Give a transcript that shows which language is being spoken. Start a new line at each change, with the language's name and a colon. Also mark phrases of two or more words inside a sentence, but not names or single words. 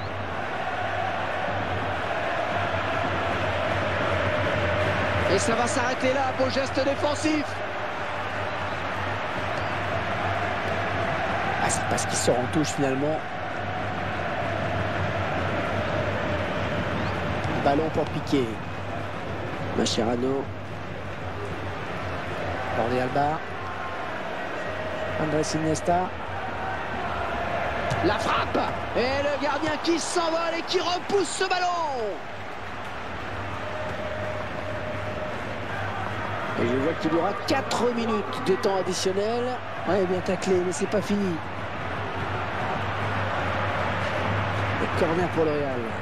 French: Et ça va s'arrêter là, beau geste défensif. Ah, c'est parce qu'il sort en touche finalement. Ballon pour Piqué. Mascherano. Jordi Alba. Andrés Iniesta. La frappe. Et le gardien qui s'envole et qui repousse ce ballon. Et je vois qu'il y aura 4 minutes de temps additionnel. Ouais, bien taclé, mais c'est pas fini. Le corner pour le Real.